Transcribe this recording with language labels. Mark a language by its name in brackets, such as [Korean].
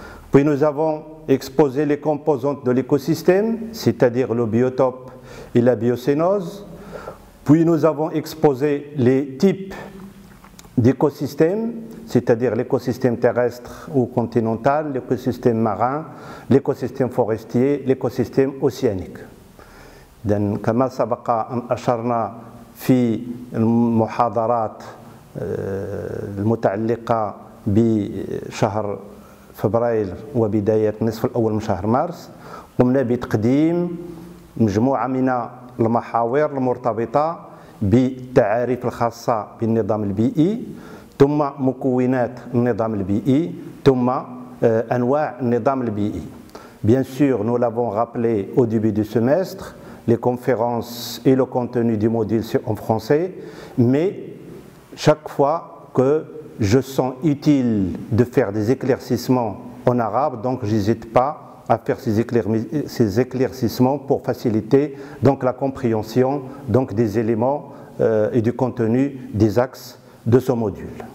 [French] Puis nous avons exposé les composantes de l'écosystème, c'est-à-dire le biotope et la biocénose. Puis nous avons exposé les types d'écosystèmes, c'est-à-dire l'écosystème terrestre ou continental, l'écosystème marin, l'écosystème forestier, l'écosystème océanique. [Arabic] كما سبق أن أشرنا في المحاضرات المتعلقة بشهر فبراير وبداية النصف الأول من شهر مارس، قمنا بتقديم مجموعة من المحاور المرتبطة بالتعاريف الخاصة بالنظام البيئي، ثم مكونات النظام البيئي، ثم أنواع النظام البيئي. [French] Bien sûr, nous l'avons rappelé au début du semestre, les conférences et le contenu du module en français, mais chaque fois que je sens utile de faire des éclaircissements en arabe, donc je n'hésite pas à faire ces éclaircissements pour faciliter donc la compréhension donc des éléments et du contenu des axes de ce module.